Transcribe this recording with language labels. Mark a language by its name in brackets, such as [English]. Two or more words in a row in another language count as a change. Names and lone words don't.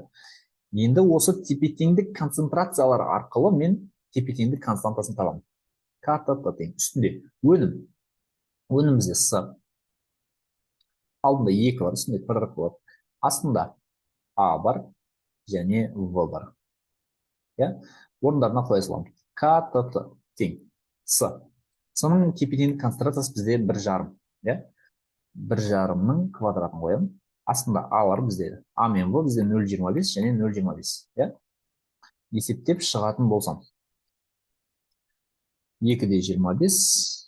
[Kazakh] Енді осы тепе теңдік концентрациялар арқылы мен тепе теңдік константасын табамын. К-т тең. Үстінде өнім бізде С. Алдында 2 бар, үстінде квадрат болады. Астында А бар және В бар. Иә? Орындарына қоя саламын. К-т тең. С. С-ның тепе теңдік концентрациясы бізде 1,5. Иә? 1,5-ның квадратын қоямын. Астында А бар бізде. А мен В бізде 0,25 және 0,25. Иә? Есептеп шығатын болсам. 2-де 25.